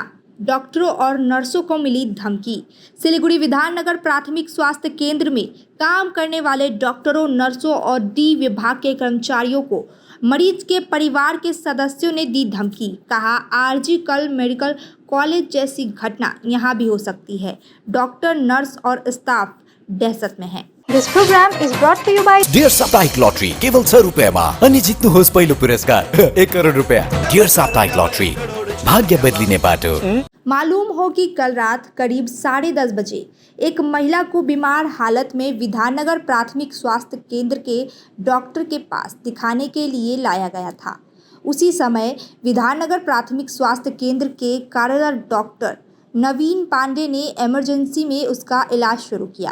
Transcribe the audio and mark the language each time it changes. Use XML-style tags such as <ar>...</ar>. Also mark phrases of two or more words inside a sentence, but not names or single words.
<hi>डॉक्टरों और नर्सों को मिली धमकी। सिलीगुड़ी विधाननगर प्राथमिक स्वास्थ्य केंद्र में काम करने वाले डॉक्टरों, नर्सों और डी विभाग के कर्मचारियों को मरीज के परिवार के सदस्यों ने दी धमकी। कहा, आरजी कर मेडिकल कॉलेज जैसी घटना यहाँ भी हो सकती है। डॉक्टर, नर्स और स्टाफ दहशत में है।</hi> <en>This program is brought to you by</en> <ne>डियर साप्ताहिक लॉटरी केवल 100 रुपयामा अनि जित्नुहोस् पहिलो पुरस्कार 1 करोड रुपया। डियर साप्ताहिक लॉटरी, भाग्य बदलिने बाटो।</ne> <hi>मालूम हो कि कल रात करीब 10:30 बजे एक महिला को बीमार हालत में विधाननगर प्राथमिक स्वास्थ्य केंद्र के डॉक्टर के पास दिखाने के लिए लाया गया था। उसी समय विधाननगर प्राथमिक स्वास्थ्य केंद्र के कार्यरत डॉक्टर नवीन पांडे ने इमरजेंसी में उसका इलाज शुरू किया।</hi>